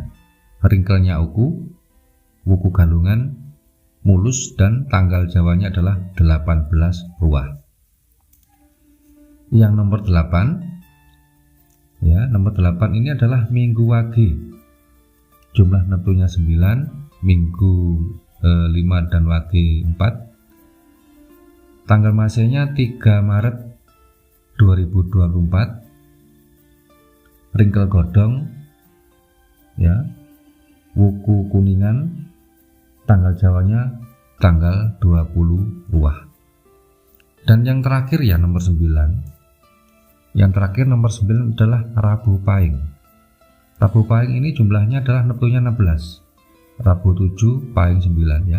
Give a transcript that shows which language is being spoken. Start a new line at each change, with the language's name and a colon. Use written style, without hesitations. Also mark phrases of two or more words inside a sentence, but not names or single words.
Indonesian: Ringkelnya Wuku Galungan, mulus, dan tanggal Jawanya adalah 18 ruah. Yang nomor 8 ya, nomor 8 ini adalah Minggu Wage. Jumlah neptunya 9, Minggu 5 dan Wage 4. Tanggal Masainya 3 Maret 2024. Ringkel Godong ya, Wuku Kuningan, tanggal Jawanya tanggal 20 ruah. Dan yang terakhir ya nomor 9. Yang terakhir nomor 9 adalah Rabu Pahing. Rabu Pahing ini jumlahnya adalah neptunya 16. Rabu 7 Pahing 9 ya.